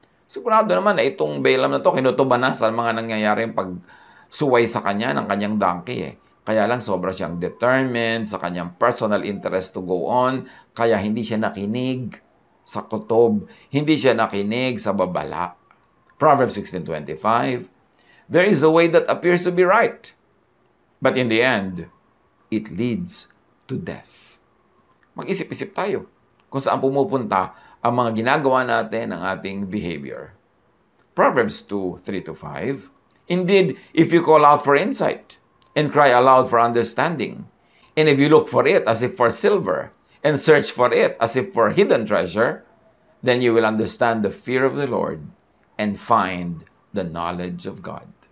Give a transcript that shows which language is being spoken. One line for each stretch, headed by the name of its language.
Filipino: Sigurado naman na itong Balaam na to, kinutuban na sa mga nangyayaring pagsuway sa kanya ng kanyang donkey eh. Kaya lang sobra siyang determined sa kanyang
English: personal interest to go on,
Filipino: kaya hindi siya nakinig sa kutob, hindi siya nakinig sa babala.
English: Proverbs 16:25, there is a way that appears to be right, but in the end, it leads to death.
Filipino: Mag-isip-isip tayo kung saan pumupunta ang mga ginagawa natin ng ating behavior.
English: Proverbs 2:3-5, indeed, if you call out for insight and cry aloud for understanding, and if you look for it as if for silver, and search for it as if for hidden treasure, then you will understand the fear of the Lord and find the knowledge of God.